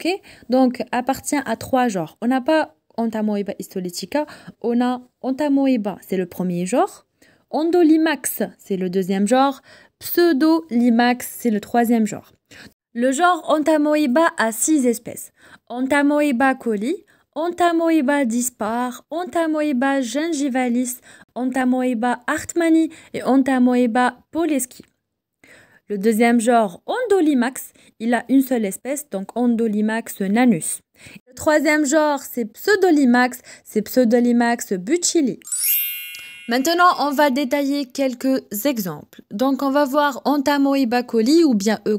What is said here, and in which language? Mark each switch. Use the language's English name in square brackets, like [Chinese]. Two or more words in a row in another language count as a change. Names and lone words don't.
[French] Donc, appartient à 3 genres. On n'a pas Entamoeba histolytica. On a Entamoeba, c'est le premier genre. Endolimax, c'est le deuxième genre. Pseudolimax, c'est le troisième genre. Le genre Entamoeba a 6 espèces. Entamoeba coli, Entamoeba dispar, Entamoeba gingivalis, Entamoeba hartmanni et Entamoeba poleski. Le deuxième genre, Endolimax, il a une seule espèce, donc Endolimax nanus. Le troisième genre, c'est Pseudolimax, c'est Pseudolimax butyli. Maintenant, on va détailler quelques exemples. Donc, on va voir Entamoeba coli ou bien E.